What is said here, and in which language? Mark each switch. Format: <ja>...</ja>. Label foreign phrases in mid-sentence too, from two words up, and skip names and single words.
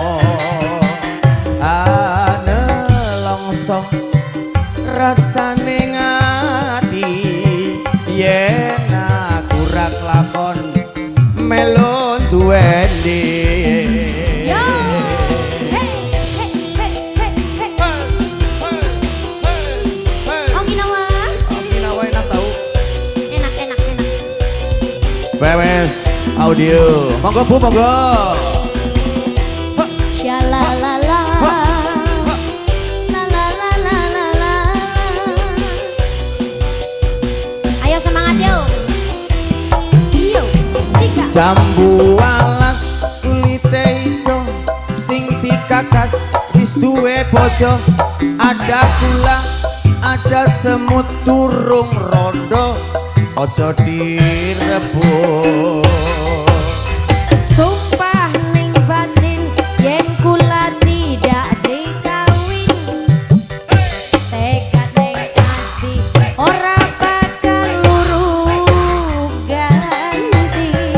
<jv>Nelongso rasane ngati yen aku ra kelakon melu duweni. yo hey hey hey hey hey Okinawa</jv> <id>Okinawa enak tau. enak enak enak</id> <jv>BWS audio. Monggo Bu, monggo. Shalalala la la la la la la. Ayo semangat yo. Iyo, sika. Jambu alas kulite ijo sing dikakas wis duwe bojo.</jv> <id>Ada gula, ada semut</id> <jv>turung rondo, ojo direbut. Sumpah ning batin yen kula tidak dikawin. Tekad ning ati ora bakal luru ganti.</jv>